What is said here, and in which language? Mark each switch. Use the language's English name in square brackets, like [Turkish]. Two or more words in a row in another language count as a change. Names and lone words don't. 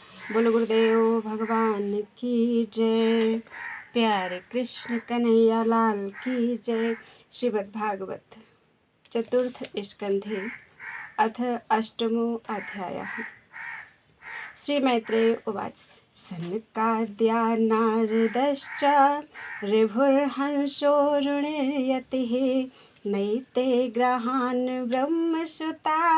[Hindi] बोलो गुरुदेव भगवान की जय। प्यारे कृष्ण कन्हैया लाल की जय। [Sanskrit] श्रीमद् भागवत चतुर्थ स्कंधे अथ अष्टमो अध्यायः। श्री मैत्रेय उवाच। सनकाद्या नारदश्च ऋभुर्हंसोरुणयतिः नैते ग्रहान् ब्रह्मसुता